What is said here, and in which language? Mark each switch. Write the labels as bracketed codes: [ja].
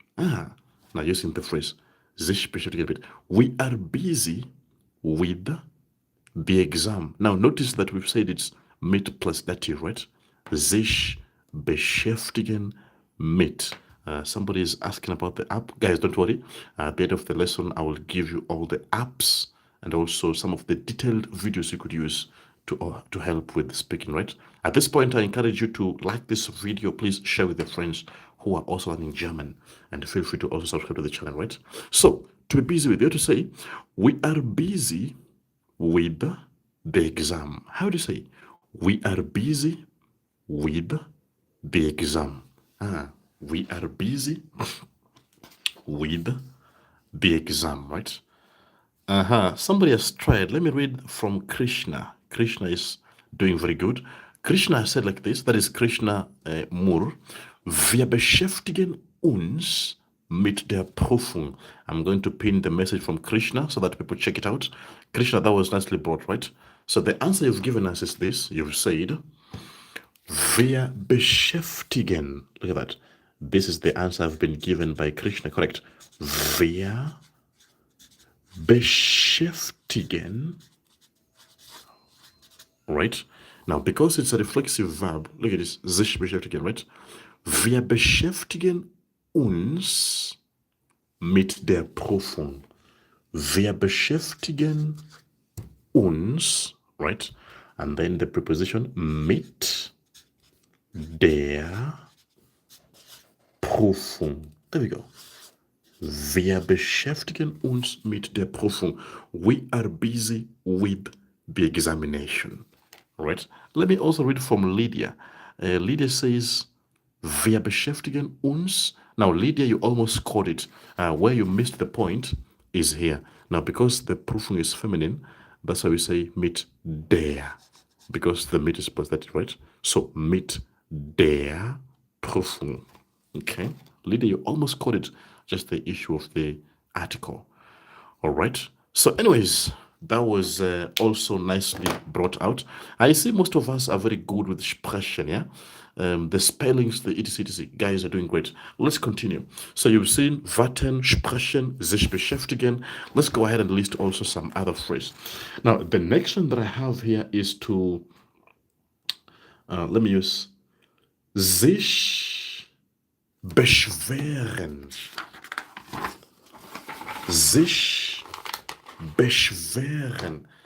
[en] Now using the phrase, [de] sich beschäftigen mit. [en] We are busy with the exam. Now notice that we've said it's mit plus dative, right? [de] Sich beschäftigen mit. [en] Somebody is asking about the app. Guys, don't worry. At the end of the lesson, I will give you all the apps and also some of the detailed videos you could use to help with speaking, right? At this point, I encourage you to like this video. Please share with your friends who are also learning German, and feel free to also subscribe to the channel, right? So, to be busy with, you have to say, we are busy with the exam. How do you say? We are busy with the exam. We are busy with the exam, right? Somebody has tried. Let me read from Krishna. Krishna is doing very good. Krishna said like this, that is Krishna Moore. [de] Wir beschäftigen uns mit der Prüfung. [en] I'm going to pin the message from Krishna so that people check it out. Krishna, that was nicely brought, right? So the answer you've given us is this. You've said, [de] wir beschäftigen. [en] Look at that. This is the answer I've been given by Krishna, correct? [de] Wir beschäftigen. [en] Right? Now, because it's a reflexive verb, look at this, [de] sich beschäftigen, [en] right? [de] Wir beschäftigen uns mit der Prüfung. Wir beschäftigen uns, right? [en] And then the preposition [de] mit der Prüfung. [en] There we go. [de] Wir beschäftigen uns mit der Prüfung. [en] We are busy with the examination. Right? Let me also read from Lydia. Lydia says, [de] wir beschäftigen uns. [en] Now, Lydia, you almost caught it. Where you missed the point is here. Now, because the Prüfung is feminine, that's why we say [de] mit der. [en] Because the mit is pathetic, right? So, [de] mit der Prüfung. [en] Okay? Lydia, you almost caught it. Just the issue of the article. All right. So anyways, that was also nicely brought out. I see most of us are very good with Sprechen, yeah? The spellings, the etc. Guys are doing great. Let's continue. So you've seen warten, sprechen, sich beschäftigen. Let's go ahead and list also some other phrases. Now, the next one that I have here is to, let me use [de] sich beschweren. Sich beschweren.